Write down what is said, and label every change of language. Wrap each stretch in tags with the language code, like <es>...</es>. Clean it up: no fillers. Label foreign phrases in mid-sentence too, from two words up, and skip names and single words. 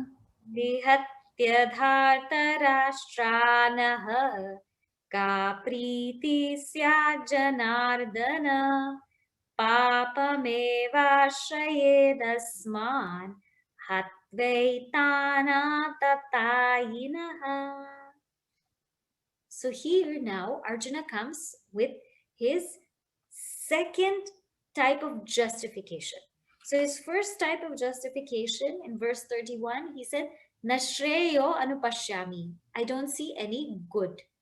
<sa>Nihatya dhartarashtranaha Ka priti sya janardana Papamevashrayedasman Hatvaitana tatayinaha.</sa> <en>So here now Arjuna comes with his second type of justification. So his first type of justification in verse 31, he said,</en> <sa>Nashreyo anupashyami.</sa> <en>I don't see any good.</en>